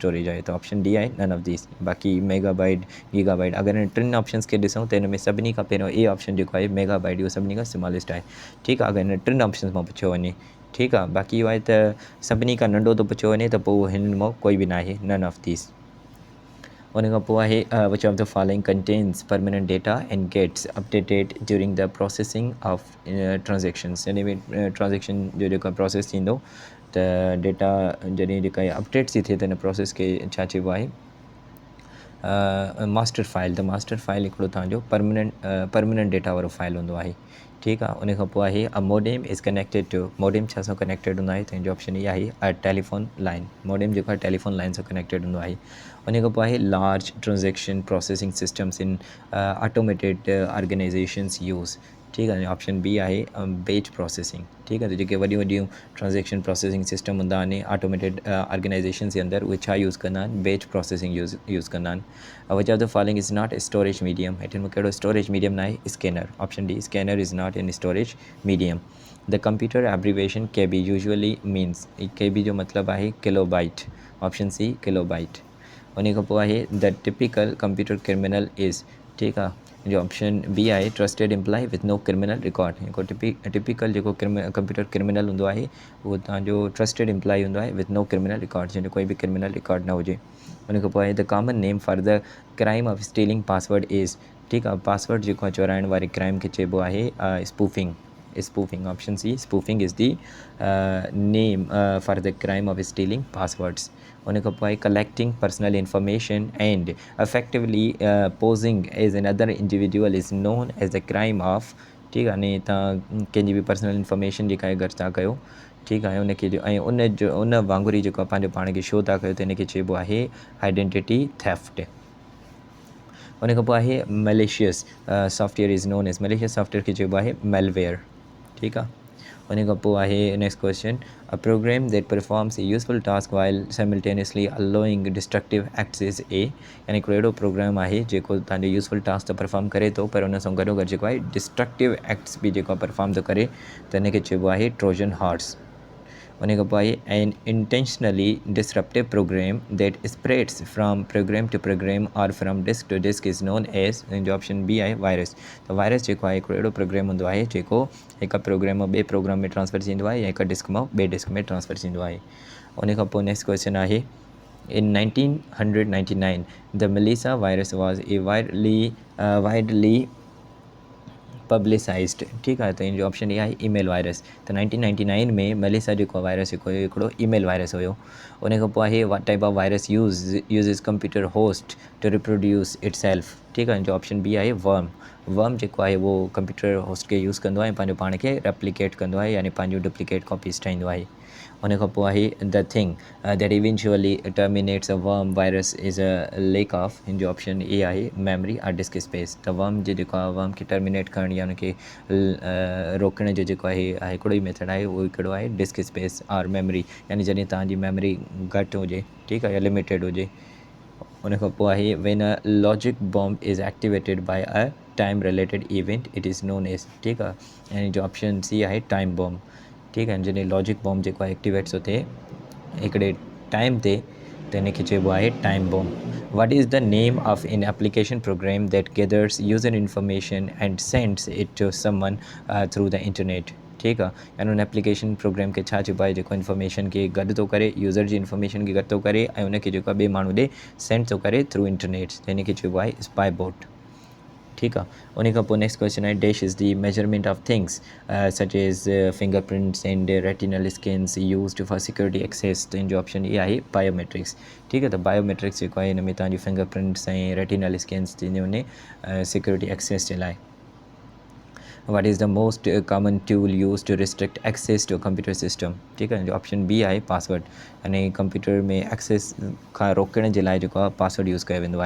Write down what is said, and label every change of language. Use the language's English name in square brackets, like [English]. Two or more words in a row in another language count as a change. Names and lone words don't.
[Sindhi] स्टोरेज आहे त ऑप्शन डी आहे [English] none of these [Sindhi] बाक़ी [English] megabyte gigabyte [Sindhi] अगरि हिन टिनि ऑप्शन्स खे ॾिसूं त हिन में सभिनी खां पहिरियों ए ऑप्शन जेको आहे मेगाबाइट इहो सभिनी खां स्मॉलेस्ट आहे ठीकु आहे अगरि हिन टिनि ऑप्शन्स मां पुछियो वञे ठीकु आहे बाक़ी इहो आहे त सभिनी खां नंढो थो पुछियो वञे त पोइ हिन मां कोई बि न आहे [English] none of these [Sindhi] उन खां पोइ आहे [English] which of the following contains permanent data and gets updated during the processing of transactions [Sindhi] यानी ट्रांजेक्शन जो जेको प्रोसेस थींदो त डेटा जॾहिं जेका अपडेट थी थिए त हिन प्रोसेस खे छा चइबो आहे [English] master file [Sindhi] त [English] master file [Sindhi] हिकिड़ो तव्हांजो [English] permanent data [Sindhi] वारो फाइल हूंदो आहे ठीकु आहे उन खां पोइ आहे [English] a modem is connected to [Sindhi] मोडेम छा सां कनेक्टेड हूंदो आहे त हिनजो ऑप्शन इहा आहे [English] a telephone line [Sindhi] मोडेम जेको आहे [English] telephone line [Sindhi] सां कनेक्टेड हूंदो आहे उन खां पोइ आहे [English] large transaction processing systems in automated organizations use [Hindi] ठीक है। [Sindhi] ऑप्शन बी आहे [English] batch processing. [Hindi] ठीक है। [Sindhi] तो जेके वॾियूं वॾियूं [English] transaction processing system [Sindhi] हूंदा आहिनि [English] automated organization [Sindhi] जे अंदरि, उहे छा यूज़ कंदा आहिनि, [English] batch processing use [Sindhi] कंदा आहिनि। [English] which of the following is not a storage medium, [Sindhi] हिन में कहिड़ो [English] storage medium [Sindhi] न आहे, स्कैनर। [English] option D scanner is not an storage medium. The computer abbreviation KB usually means, [Sindhi] के बी जो मतिलबु आहे किलोबाइट। [English] option C kilobyte. [Sindhi] उन खां पोइ आहे [English] the typical computer criminal is. [Sindhi] ठीकु आहे। [English] जो option B आहे trusted employ with no criminal record. [Sindhi] हिकु टिपिकल जेको [English] computer criminal [Sindhi] हूंदो आहे उहो तव्हांजो [English] trusted employ with no criminal record, [Sindhi] जंहिंजो कोई बि [English] criminal record [Sindhi] न हुजे। उन खां पोइ आहे [English] the common name for the crime of stealing password is. [Sindhi] ठीकु आहे। पासवर्ड जेको आहे चोराइण वारे क्राइम खे चइबो आहे स्पूफिंग। स्पूफिंग। [English] option C spoofing is the name for the crime of stealing passwords. [Sindhi] उन खां पोइ [English] collecting personal information and effectively posing as an other individual is known as the crime of. [Sindhi] ठीकु आहे। अने तव्हां कंहिंजी बि [English] personal information [Sindhi] जेका आहे गॾु था कयो। ठीकु आहे। उनखे जो ऐं उन वांगुरु ई जेको आहे पंहिंजो पाण खे शो था कयो, त हिनखे चइबो आहे [English] identity theft. [Sindhi] उन खां पोइ आहे [English] malicious software is known as, malicious software [Sindhi] खे चइबो आहे मेलवेयर। ठीकु आहे। उन खां पोइ आहे [English] next question, a program that performs a useful task while simultaneously allowing destructive acts is a. [Sindhi] यानी हिकिड़ो अहिड़ो प्रोग्राम आहे जेको तव्हांजो [English] useful task [Sindhi] त परफॉर्म करे थो, पर उन सां गॾोगॾु जेको आहे [English] destructive acts [Sindhi] बि जेको आहे परफॉर्म थो करे, त हिनखे चइबो आहे [English] Trojan horse. [Sindhi] उन खां पोइ आहे [English] an intentionally disruptive program that spreads from program to program or from disk to disk is known as. [Sindhi] जो ऑप्शन बी आहे वायरस। त वायरस जेको आहे हिकिड़ो अहिड़ो प्रोग्राम हूंदो आहे जेको हिकु प्रोग्राम मां ॿिए प्रोग्राम में ट्रांसफर थींदो आहे, या हिकु डिस्क मां ॿिए डिस्क में ट्रांसफर थींदो आहे। उन खां पोइ [English] next question [Sindhi] आहे, [English] in 1999 the Melissa virus was a widely publicized. [Sindhi] ठीकु आहे। त इन जो ऑप्शन ए आहे [English] email virus. [Sindhi] त 1999 में मेलिसा जेको वायरस हिकिड़ो [English] email virus [Sindhi] हुयो। उन खां पोइ आहे [English] what type of virus use computer host to reproduce it self. [Sindhi] ठीकु आहे। इन जो ऑप्शन बी आहे वर्म। वर्म जेको आहे उहो [English] computer host [Sindhi] खे यूज़ कंदो आहे ऐं पंहिंजो पाण खे रेप्लिकेट कंदो आहे, यानी पंहिंजो [English] duplicate copies [Sindhi] ठाहींदो आहे। उन खां पोइ आहे [English] the thing that eventually terminates a worm virus is a lack of. [Sindhi] हिन जो ऑप्शन ए आहे [English] memory and disk space. [Sindhi] त वर्म जो जेको आहे वर्म खे टर्मिनेट करण या उनखे रोकण जो जेको आहे हिकिड़ो ई मेथड आहे, उहो हिकिड़ो आहे [English] disk space and memory, [Sindhi] यानी जॾहिं तव्हांजी मेमरी घटि हुजे, ठीकु आहे, या लिमिटेड हुजे। उन खां पोइ आहे [English] when a logic bomb is activated by a time related event it is known as. [Sindhi] ठीकु आहे। यानी जो ऑप्शन सी आहे [English] time bomb. [Sindhi] ठीकु आहे। जॾहिं [English] logic bomb [Sindhi] जेको आहे एक्टिवेट थो थिए हिकिड़े टाइम ते, त हिनखे चइबो आहे [English] time bomb. what is the name of in application program that gathers user information and sends it to someone through the internet. [Sindhi] ठीकु आहे। यानी उन [English] application program [Sindhi] खे छा चइबो आहे, जेको इंफॉर्मेशन खे गॾु थो करे, यूज़र जी इंफॉर्मेशन खे गॾु थो करे ऐं उनखे जेको आहे ॿिए माण्हू ॾे सेंड थो करे [English] through internet, [Sindhi] त हिनखे चइबो आहे [English] spy bot. [Sindhi] ठीकु आहे। उन खां पोइ [English] next question आहे dash is the measurement of things such as finger prints and retinal scans used for security access. [Sindhi] त इन जो ऑप्शन ए आहे बायोमेट्रिक्स। ठीकु आहे। त बायोमेट्रिक्स जेको आहे हिन में तव्हांजी [English] finger prints [Sindhi] ऐं [English] retinal scans [Sindhi] थींदियूं आहिनि [English] security access [Sindhi] जे लाइ। [English] what is the most common tool use to restrict access to computer system. [Sindhi] ठीकु आहे। जो ऑप्शन बी आहे पासवर्ड। यानी कंप्यूटर में एक्सेस खां रोकण जे लाइ जेको आहे पासवर्ड यूज़ कयो वेंदो आहे।